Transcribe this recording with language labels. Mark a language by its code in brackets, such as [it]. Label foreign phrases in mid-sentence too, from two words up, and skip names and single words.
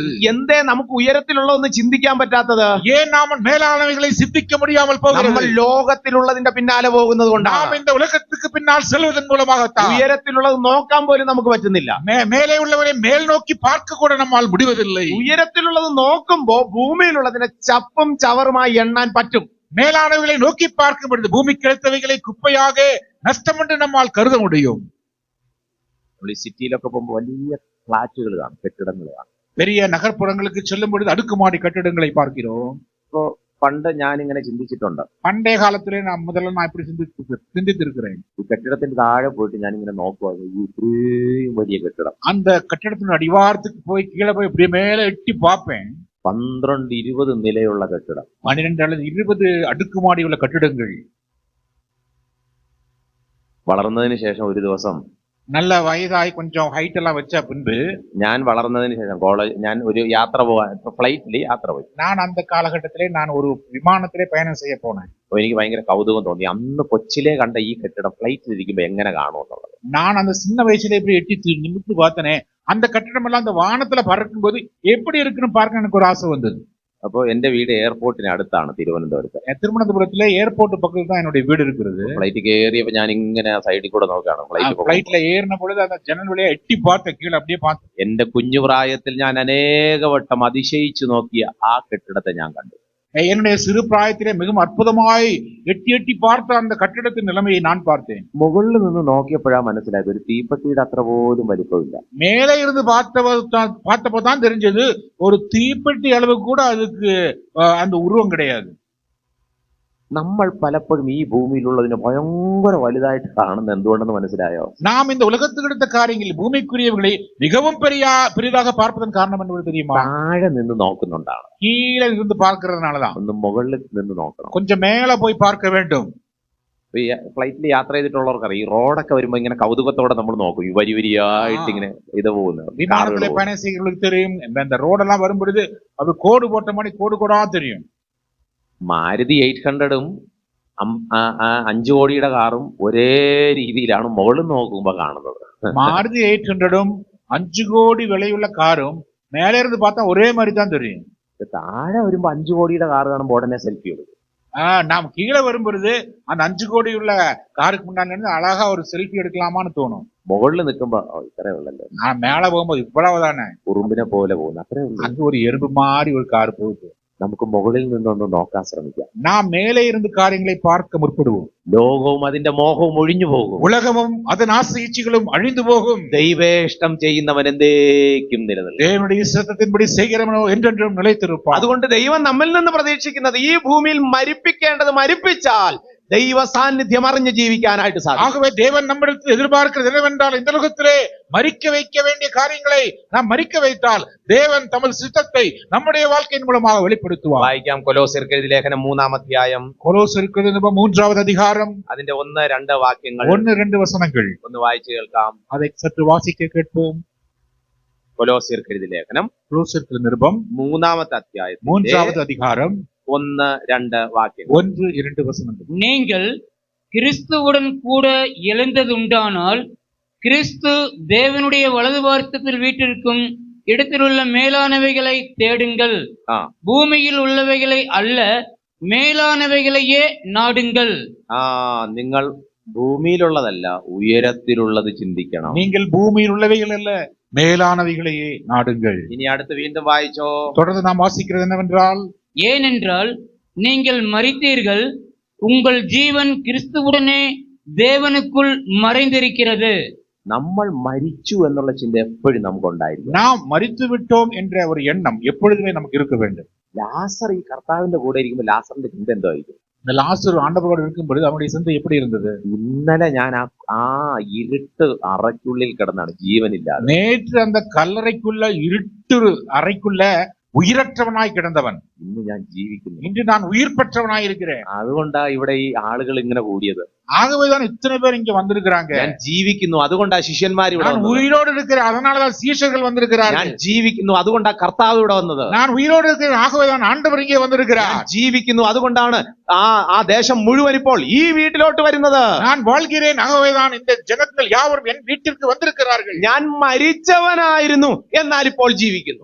[ml] എന്തേ നമുക്ക് ഉയരത്തിലുള്ളതൊന്നും ചിന്തിക്കാൻ പറ്റാത്തത്? [ta] ஏன் நாம் மேலானவைகளை சிந்திக்க முடியாமல் [ml] നമ്മൾ [ta] போகிறது? [ml] ലോകത്തിലുള്ളതിന്റെ പിന്നാലെ പോകുന്നത് [ta] நாம் [ml] കൊണ്ടാണ്. [ta] இந்த உலகத்துக்கு பின்னால் செல்வதன் மூலமாகத்தான் [ml] ഉയരത്തിലുള്ളത് നോക്കാൻ പോലും നമുക്ക് പറ്റുന്നില്ല. [ta] மேலே உள்ளவரை மேல் நோக்கி பார்க்க கூட நம்மால் முடிவதில்லை. [ml] ഉയരത്തിലുള്ളത് നോക്കുമ്പോ ഭൂമിയിലുള്ളതിനെ ചപ്പും ചവറുമായി എണ്ണാൻ പറ്റും. [ta] மேலானவைகளை நோக்கி பார்க்கும் பொழுது பூமி கிடைத்தவைகளை குப்பையாக நஷ்டம் என்று நம்மால் கருத முடியும். [ml] നമ്മൾ ഈ സിറ്റിയിലൊക്കെ പോകുമ്പോൾ വലിയ ഫ്ലാറ്റുകൾ കാണും, കെട്ടിടങ്ങൾ കാണും. [ta] பெரிய நகர்ப்புறங்களுக்கு செல்லும் பொழுது அடுக்குமாடி கட்டிடங்களை பார்க்கிறோம். [ml] ഇപ്പോ പണ്ട് ഞാൻ ഇങ്ങനെ ചിന്തിച്ചിട്ടുണ്ട്. [ta] பண்டைய காலத்திலே நான் இப்படி சிந்தித்திருக்கிறேன். [ml] ഈ കെട്ടിടത്തിന്റെ താഴെ പോയിട്ട് ഞാൻ ഇങ്ങനെ നോക്കുക, ഈ ഇത്രയും വലിയ കെട്ടിടം, [ta] அந்த கட்டிடத்தின் அடிவாரத்துக்கு போய் கீழே போய் இப்படியே மேல எட்டி பார்ப்பேன். [ml] 12-20 നിലയുള്ള കെട്ടിടം, [ta] 12 அல்லது 20 അടുക്കുമാടി உள்ள கட்டிடங்கள். [ml] വളർന്നതിന് ശേഷം ഒരു ദിവസം, [ta] நல்ல வயதாയി கொஞ்சம் ஹைட் எல்லாம் வச்ச பின்பு, [ml] ഞാൻ വളർന്നതിന് ശേഷം ഞാൻ ഒരു യാത്ര പോവാൻ, ഫ്ലൈറ്റിൽ യാത്ര പോയി. [ta] நான் அந்த காலகட்டத்திலே நான் ஒரு விமானத்திலே பயணம் செய்ய போனேன். [ml] അപ്പൊ എനിക്ക് ഭയങ്കര കൗതുകം തോന്നി, അന്ന് കൊച്ചിലെ കണ്ട ഈ കെട്ടിടം ഫ്ലൈറ്റിൽ ഇരിക്കുമ്പോ എങ്ങനെ കാണുമെന്നുള്ളത്. [ta] நான் அந்த சின்ன வயசுல இப்படி எட்டி நிமிர்ந்து பார்த்தனே, அந்த கட்டிடம் எல்லாம் அந்த வானத்துல பறக்கும் போது எப்படி இருக்குன்னு பார்க்க எனக்கு ஒரு ஆசை வந்தது. [ml] അപ്പൊ എന്റെ വീട് എയർപോർട്ടിന് അടുത്താണ്, തിരുവനന്തപുരത്ത്. [ta] திருவனந்தபுரத்துல ஏர்போர்ட் பக்கத்துல தான் என்னுடைய வீடு இருக்கிறது. [ml] ഫ്ലൈറ്റ് കയറിയപ്പോ ഞാൻ ഇങ്ങനെ സൈഡിൽ കൂടെ നോക്കുകയാണ് [ta] ഫ്ലൈറ്റിல ஏறின பொழுது அந்த ஜன்னல் வழியா எட்டி பார்த்தேன், கீழே அப்படியே பார்த்தேன். [ml] എന്റെ കുഞ്ഞുപ്രായത്തിൽ ഞാൻ അനേകവട്ടം അതിശയിച്ചു നോക്കിയ ആ കെട്ടിടത്തെ ഞാൻ കണ്ടു. [ta] என்னுடைய சிறு பிராயத்திலே மிகவும் அற்புதமாய் எட்டி எட்டி பார்த்த அந்த கட்டிடத்தின் நிலைமையை நான் பார்த்தேன். [ml] മുകളിൽ നിന്ന് നോക്കിയപ്പോഴാ മനസ്സിലായത് ഒരു തീപ്പെട്ടിയുടെ അത്ര പോലും വലിപ്പമില്ല. [ta] மேலே இருந்து பார்த்தப்போ தான் தெரிஞ்சது, ஒரு தீப்பெட்டி அளவு கூட அதுக்கு அந்த உருவம் கிடையாது. [ml] നമ്മൾ പലപ്പോഴും ഈ ഭൂമിയിലുള്ളതിന് ഭയങ്കര വലുതായിട്ട് കാണുന്നത് എന്തുകൊണ്ടെന്ന് മനസ്സിലായോ? [ta] நாம் இந்த உலகத்துக்கு எடுத்த காரியங்கள் பூமிக்குரியவர்களை மிகவும் பெரிதாக பார்ப்பதன் காரணம் என்பது தெரியுமா? [ml] താഴെ നിന്ന് നോക്കുന്നുണ്ടാണ്. [ta] கீழே இருந்து பார்க்கிறதுனாலதான். [ml] ഒന്ന് മുകളിൽ നിന്ന് നോക്കണം. [ta] கொஞ்சம் மேல போய் பார்க்க வேண்டும். [ml] ഈ ഫ്ലൈറ്റിൽ യാത്ര ചെയ്തിട്ടുള്ളവർക്കറിയാം, ഈ റോഡൊക്കെ വരുമ്പോ ഇങ്ങനെ കൗതുകത്തോടെ നമ്മൾ നോക്കും, ഈ വരിയായിട്ട് ഇങ്ങനെ ഇത് പോകുന്നത്. [ta] விமானத்திலே பயணம் செய்கிறவங்களுக்கு தெரியும், இந்த ரோடெல்லாம் வரும்பொழுது அது கோடு போட்ட மாதிரி கோடு கோடா தெரியும். [ml] മാരുതി 800ഉം 5 കോടിയുടെ കാറും ഒരേ രീതിയിലാണ് മുകളിൽ നോക്കുമ്പോ കാണുന്നത്. [ta] மாருதி 800உம் 5 கோடி விலையுள்ள காரும் மேலே ഇருந்து பார்த்தா ஒரே மாதிரி தான் தெரியும். [ml] താഴെ വരുമ്പോ 5 കോടിയുടെ കാർ കാണുമ്പോൾ ഉടനെ സെൽഫി എടുക്കും. [ta] நாம் கீழே வரும்பொழுது அந்த 5 கோடி உள்ள காருக்கு முன்னாடி இருந்து அழகா ஒரு செல்ஃபி எடுக்கலாமான்னு தோணும். [ml] മുകളിൽ നിൽക്കുമ്പോ ഇത്രേ ഉള്ളല്ലോ, [ta] நான் மேல போகும்போது இவ்வளவுதானே, [ml] ഉറുമ്പിനെ പോലെ പോകുന്നു, അത്രേ ഉള്ളൂ. [ta] அங்க ஒரு எறும்பு மாதிரி ஒரு கார் போகுது. [ml] നമുക്ക് മുകളിൽ നിന്നൊന്ന് നോക്കാൻ ശ്രമിക്കാം. [ta] நாம் மேலே இருந்து காரியங்களை பார்க்க முற்படுவோம். [ml] ലോകവും അതിന്റെ മോഹവും ഒഴിഞ്ഞു പോകും. [ta] உலகமும் அதன் ஆசை இச்சைகளும் அழிந்து போகும். [ml] ദൈവേഷ്ടം ചെയ്യുന്നവൻ എന്തേക്കും നിലനിൽക്കും. [ta] தேவனுடைய சித்தத்தின்படி செய்கிறவனோ என்றென்றும் நிலைத்திருப்பான். [ml] അതുകൊണ്ട് ദൈവം നമ്മിൽ നിന്ന് പ്രതീക്ഷിക്കുന്നത് ഈ ഭൂമിയിൽ മരിപ്പിക്കേണ്ടത് മരിപ്പിച്ചാൽ ദൈവ സാന്നിധ്യം അറിഞ്ഞ് ജീവിക്കാനായിട്ട് സാധിക്കും. [ta] ஆகவே தேவன் நம்மிடத்தில் எதிர்பார்க்கிறது என்னவென்றால் இந்த உலகத்திலே மரிக்க வைக்க வேண்டிய காரியங்களை நாம் மரிக்க வைத்தால் தேவன் தமது சித்தத்தை நம்முடைய வாழ்க்கையின் மூலமாக வெளிப்படுத்துவார். [ml] വായിക്കാം കൊലോസ്യർക്ക് എഴുതിയ ലേഖനം 3-ാം അധ്യായം [ta] கொலோசருக்கு 3வது அதிகாரம் [ml] അതിന്റെ 1-2 വാക്യങ്ങൾ [ta] 1-2 வசனங்கள் [ml] ഒന്ന് വായിച്ചു കേൾക്കാം. [ta] அதை சற்று வாசிக்க கேட்போம். [ml] കൊലോസ്യർക്ക് എഴുതിയ ലേഖനം [ta] கொலோசருக்கு நிருபம் [ml] 3-ാമത്തെ അധ്യായം [ta] 3வது அதிகாரம் [ml] 1-2 വാക്യങ്ങൾ. [ta] 1-2 வசனங்கள். நீங்கள் கிறிஸ்துவுடன் கூட எழுந்ததுண்டானால் கிறிஸ்து தேவனுடைய வலது பார்சத்தில் வீட்டிற்கும் இடத்திலுள்ள மேலானவைகளை தேடுங்கள், ആ பூமியில் உள்ளவைகளை அல்ல, மேலானவைகளையே நாடுங்கள். [ml] നിങ്ങൾ ഭൂമിയിലുള്ളതല്ല ഉയരത്തിലുള്ളത് ചിന്തിക്കണം. [ta] நீங்கள் பூமியில் உள்ளவைகள் அல்ல மேலானவைகளையே நாடுங்கள். [ml] ഇനി അടുത്ത് വീണ്ടും വായിച്ചോ. [ta] தொடர்ந்து நாம் வாசிக்கிறது என்னவென்றால், ஏனென்றால் நீங்கள் மரித்தீர்கள், உங்கள் ஜீவன் கிறிஸ்துவுடனே தேவனுக்குள் மறைந்திருக்கிறது. [ml] നമ്മൾ മരിച്ചു എന്നുള്ള ചിന്ത എപ്പോഴും നമുക്കുണ്ടായിരിക്കും. [ta] நாம் மரித்து விட்டோம் என்ற ஒரு எண்ணம் எப்பொழுதுமே நமக்கு இருக்க வேண்டும். [ml] ലാസർ ഈ കർത്താവിന്റെ കൂടെ ഇരിക്കുമ്പോൾ ലാസറിന്റെ ചിന്ത എന്തോ ആയിരിക്കും? [ta] இந்த லாசரு ஆண்டவரோடு இருக்கும் பொழுது அவனுடைய சிந்தை எப்படி இருந்தது? [ml] ഇന്നലെ ഞാൻ ആ ഇരുട്ട് അറയ്ക്കുള്ളിൽ കിടന്നാണ് ജീവനില്ലാതെ. [ta] நேற்று அந்த கல்லறைக்குள்ள இருட்டு அறைக்குள்ள உயிரற்றவனாய் கிடந்தவன் [ml] ഇന്ന് ഞാൻ ജീവിക്കുന്നു. [ta] இன்று நான் உயிர் பெற்றவனாய் இருக்கிறேன். [ml] അതുകൊണ്ടാ ഇവിടെ ഈ ആളുകൾ ഇങ്ങനെ കൂടിയത്. [ta] ஆகவேதான் இத்தனை பேர் இங்க வந்திருக்கிறாங்க. [ml] ഞാൻ ജീവിക്കുന്നു, അതുകൊണ്ടാ ശിഷ്യന്മാർ ഇവിടെ [ta] நான் [ml] വന്നത്. [ta] உயிரோடு இருக்கிறேன், அதனாலதான் சீஷர்கள் [ml] ഞാൻ [ta] வந்திருக்கிறார்கள். [ml] ജീവിക്കുന്നു, അതുകൊണ്ടാ കർത്താവ് ഇവിടെ വന്നത്. [ta] நான் உயிரோடு இருக்கிறேன், ஆகவேதான் ஆண்டவர் இங்கே [ml] ഞാൻ [ta] வந்திருக்கிறார். [ml] ജീവിക്കുന്നു, അതുകൊണ്ടാണ് ആ ദേശം മുഴുവൻ ഇപ്പോൾ ഈ വീട്ടിലോട്ട് വരുന്നത്. [ta] நான் வாழ்கிறேன், ஆகவேதான் இந்த ஜனங்கள் யாவரும் என் வீட்டிற்கு வந்திருக்கிறார்கள். [ml] ഞാൻ മരിച്ചവനായിരുന്നു, എന്നാൽ ഇപ്പോൾ ജീവിക്കുന്നു.